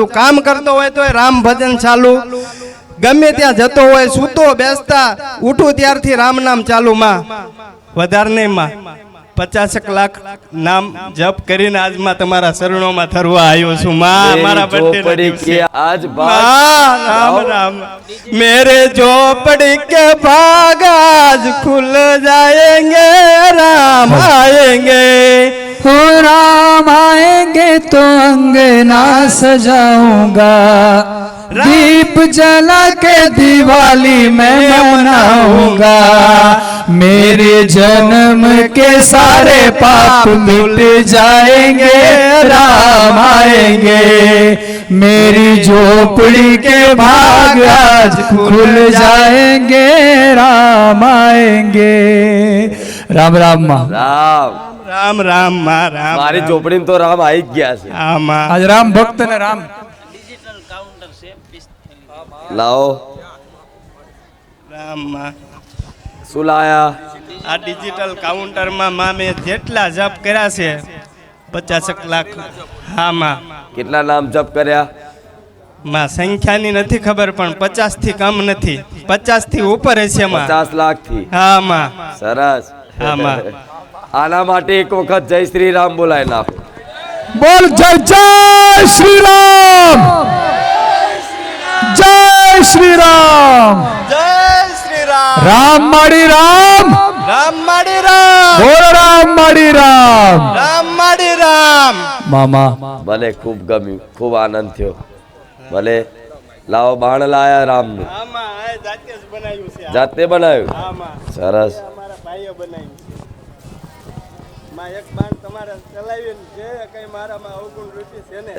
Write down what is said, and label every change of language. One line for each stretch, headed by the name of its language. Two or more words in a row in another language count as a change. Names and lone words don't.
Gujarati: કામ કરતો હોય તો રામ ભજન ચાલુ, ગમે ત્યાં જતો હોય, સૂતો બેસતા ઉઠું ત્યારથી રામ નામ ચાલુ માં. વધારે નહીં માં, 50 લાખ નામ જપ કરીને આજમાં તમારા ચરણોમાં ધરવા આવ્યો છું માં મારા
Hindi: मेरी બર્થડે झोपड़ी के आज भाग राम राम मेरे झोपड़ी के भाग आज खुल जाएंगे राम आएंगे हो राम आएंगे तो अंगना सजाऊंगा दीप जला के दिवाली मैं मनाऊंगा मेरे जन्म के सारे पाप मिट जाएंगे राम आएंगे मेरी झोपड़ी के भाग आज खुल जाएंगे राम आएंगे राम राम माँ राम राम राम माँ राम
Gujarati: મારી ઝોપડી તો રામ આવી જ ગયા છે
Hindi: हाँ माँ आज राम भक्त ने राम
Gujarati: લાવો રામ માં શું લાયા આ ડિજિટલ કાઉન્ટરમાં માં મેં જેટલા જપ કર્યા છે 50 લાખ હા માં કેટલા નામ જપ કર્યા માં સંખ્યાની નથી ખબર પણ 50 થી કમ નથી 50 થી ઉપર હશે માં 50 લાખ થી હા માં સરસ હા માં આના માટે એક વખત જય શ્રી રામ બોલાય નાખો
Hindi: बोल जय जय श्री राम जय श्री राम
Gujarati: જય શ્રી રામ રામ માડી રામ રામ માડી રામ बोल રામ માડી રામ રામ માડી રામ मामा ભલે ખૂબ ગમ્યું ખૂબ આનંદ થયો ભલે લાવો બાણ લાયા રામનું હા માં આ જાતે જ બનાવ્યું છે જાતે બનાવ્યું હા માં સરસ અમારા ભાઈએ બનાવ્યું માં એક બાણ તમારે ચલાવીને જે કઈ મારામાં અવગુણ રૂચિ છે ને